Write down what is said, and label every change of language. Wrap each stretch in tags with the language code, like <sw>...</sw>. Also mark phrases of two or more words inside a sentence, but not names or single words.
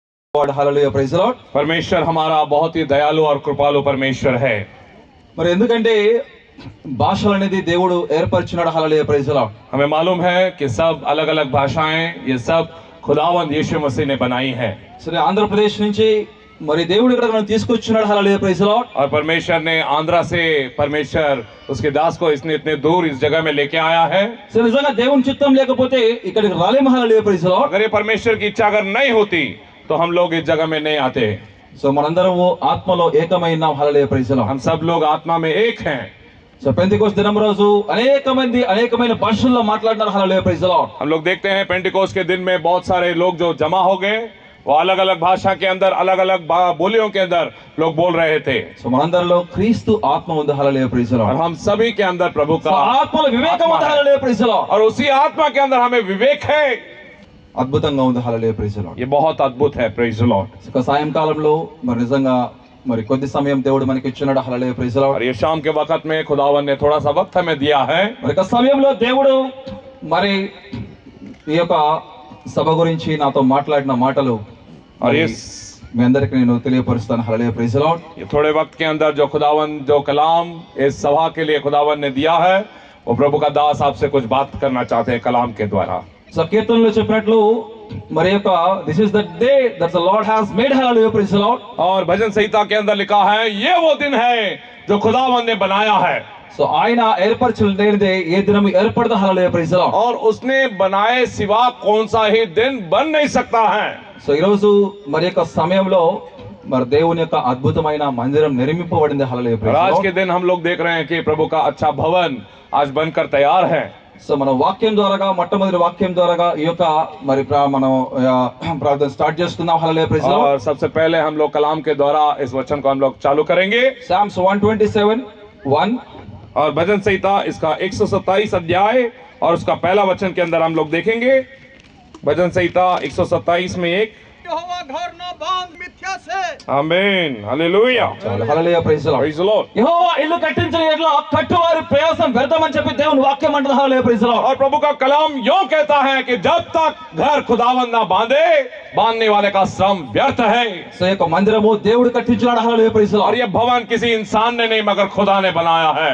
<en>Hallelujah praise Lord.</en> <hi>परमेश्वर हमारा बहुत ही दयालु और कृपालु परमेश्वर है।</hi> <te>మరి ఎందుకంటే భాషలు అనేది దేవుడు ఏర్పరిచినాడు.</te> <en>Hallelujah praise Lord.</en> <hi>हमें मालूम है कि सब अलग अलग भाषाएं ये सब खुदावंद यीशु मसीह ने बनाई हैं</hi> <te>సరే ఆంధ్రప్రదేశ్ నుంచి మరి దేవుడు ఇక్కడ మనం తీసుకొచ్చినాడు.</te> <en>Hallelujah praise Lord.</en> <hi>और परमेश्वर ने आंध्रा से परमेश्वर उसके दास को इसने इतने दूर इस जगह में लेके आया है।</hi> <te>సరే నిజంగా దేవుని చిత్తం లేకపోతే ఇక్కడికి రాలేము.</te> <en>Hallelujah praise Lord.</en> <hi>अगर ये परमेश्वर की इच्छा अगर नहीं होती तो हम लोग इस जगह में नहीं आते।</hi> <te>సో మనందరము ఆత్మలో ఏకమైనాం.</te> <en>Hallelujah praise Lord.</en> <hi>हम सब लोग आत्मा में एक हैं।</hi> <te>సో పెంతెకోస్తు దినం రోజు అనేకమైన భాషల్లో మాట్లాడినారు.</te> <en>Hallelujah praise Lord.</en> <hi>हम लोग देखते हैं पेंटिकोस्ट के दिन में बहुत सारे लोग जो जमा हो गए वो अलग अलग भाषा के अंदर अलग अलग बोलियों के अंदर लोग बोल रहे थे।</hi> <te>సో మనందరిలో క్రీస్తు ఆత్మ ఉంది.</te> <en>Hallelujah praise</en> <hi>और</hi> <en>లార్డ్.</en> <hi>हम सभी के अंदर प्रभु</hi> <te>సో</te> <hi>का</hi> <te>ఆత్మలో వివేకం ఉంది.</te> <hi>आत्मा है।</hi> <en>Hallelujah praise Lord.</en> <hi>और उसी आत्मा के अंदर हमें विवेक है।</hi> <te>అద్భుతంగా ఉంది.</te> <en>Hallelujah praise Lord.</en> <hi>ये बहुत अद्भुत है।</hi> <en>Praise the Lord.</en> <te>ఇక సాయంకాలంలో మరి నిజంగా మరి కొద్ది సమయం దేవుడు మనకి ఇచ్చినాడు.</te> <en>Hallelujah praise Lord.</en> <hi>और ये शाम के वक्त में खुदावन ने थोड़ा सा वक्त हमें दिया है।</hi> <te>మరి ఒక సమయంలో దేవుడు మరి ఈ యొక్క సభ గురించి నాతో మాట్లాడిన మాటలు</te> <hi>और</hi> <te>మరి</te> <hi>ये</hi> <te>మీ అందరికి నేను తెలియపరుస్తాను.</te> <en>Hallelujah praise Lord.</en> <hi>थोड़े वक्त के अंदर जो खुदावन जो कलाम इस सभा के लिए खुदावन ने दिया है वो प्रभु का दास आपसे कुछ बात करना चाहते हैं कलाम के द्वारा।</hi> <te>సో కీర్తనలో చెప్పినట్లు మరి యొక్క</te> <en>This is the day that the Lord has made. Hallelujah praise Lord.</en> <hi>और भजन संहिता के अंदर लिखा है ये वो दिन है जो खुदावन ने बनाया है</hi> <te>సో ఆయన ఏర్పరచలేనిదే ఏ దినం ఏర్పడదు.</te> <en>Hallelujah praise Lord.</en> <hi>और उसने बनाए सिवा कौन सा ही दिन बन नहीं सकता है।</hi> <te>సో ఈరోజు మరి యొక్క సమయంలో మరి దేవుని యొక్క అద్భుతమైన మందిరం నిర్మింపబడింది.</te> <en>హల్లెలూయా</en> <hi>और</hi> <en>ప్రైజ్</en> <hi>आज</hi> <en>లార్డ్.</en> <hi>के दिन हम लोग देख रहे हैं कि प्रभु का अच्छा भवन आज बनकर तैयार है।</hi> <te>సో మన వాక్యం ద్వారాగా మొట్టమొదటి వాక్యం ద్వారాగా ఈ యొక్క మరి మనం ప్రార్థన స్టార్ట్ చేసుకుందాం.</te> <en>Hallelujah praise Lord.</en> <hi>और सबसे पहले हम लोग कलाम के द्वारा इस वचन को हम लोग चालू करेंगे।</hi> <en>Psalms 127:1.</en> <hi>और भजन संहिता इसका 127 अध्याय और उसका पहला वचन के अंदर हम लोग देखेंगे। भजन संहिता 127 में 1। यहोवा घर न बांध मिथ्या से। आमीन हालेलुया</hi> <en>Hallelujah praise Lord. Praise the Lord.</en> <te>యెహోవా ఇల్లు కట్టించిన ఎడల కట్టువారి ప్రయాసం వ్యర్థమని చెప్పి దేవుని వాక్యం అంటుంది.</te> <en>Hallelujah praise Lord.</en> <hi>और प्रभु का कलाम यूं कहता है कि जब तक घर खुदावन ना बांधे बांधने वाले का श्रम व्यर्थ है।</hi> <te>సో ఈ యొక్క మందిరము దేవుడు కట్టించాడు.</te> <en>Hallelujah praise</en> <hi>और</hi> <en>లార్డ్.</en> <hi>ये भवन किसी इंसान ने नहीं मगर खुदा ने बनाया है।</hi>